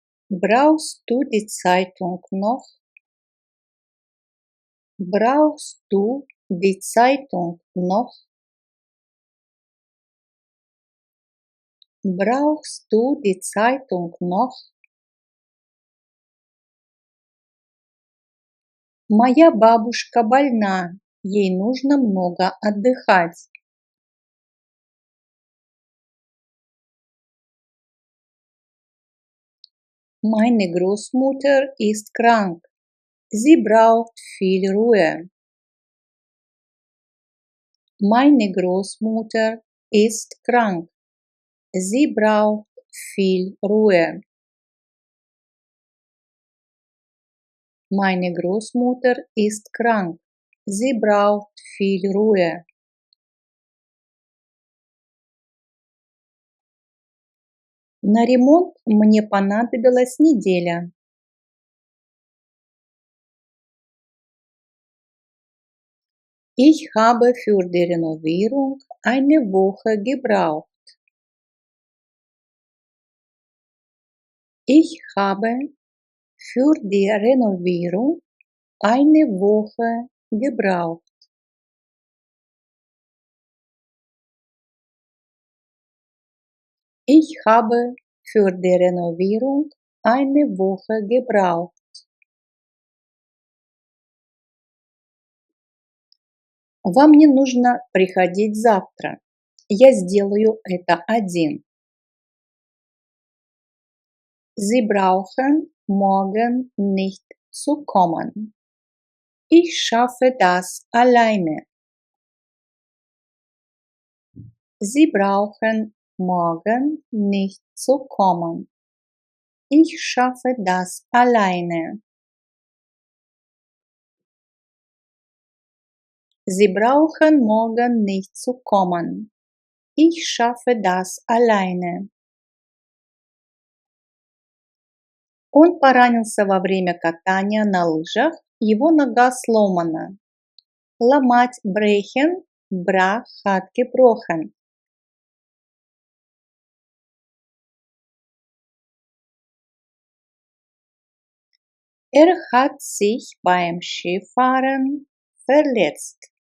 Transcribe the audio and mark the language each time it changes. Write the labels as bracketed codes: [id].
[de] Brauchst du die Zeitung noch? Brauchst du die Zeitung noch? Brauchst du die Zeitung noch? [ru] Моя бабушка больна, ей нужно много отдыхать. [de] Meine Großmutter ist krank, sie braucht viel Ruhe. Meine Großmutter ist krank, sie braucht viel Ruhe. Meine Großmutter ist krank, sie braucht viel Ruhe. [ru] На ремонт мне понадобилась неделя. [de] Ich habe für die Renovierung eine Woche gebraucht. Ich habe für die Renovierung eine Woche gebraucht. Ich habe für die Renovierung eine Woche gebraucht. [ru] Вам не нужно приходить завтра. Я сделаю это один. [de] Sie brauchen morgen nicht zu kommen. Ich schaffe das alleine. Sie brauchen morgen nicht zu kommen. Ich schaffe das alleine. Sie brauchen morgen nicht zu kommen. Ich schaffe das alleine. [ru] Он поранился во время катания на лыжах, его нога сломана. [de] Ломать brechen, brach hat gebrochen. Hat sich beim Skifahren verletzt.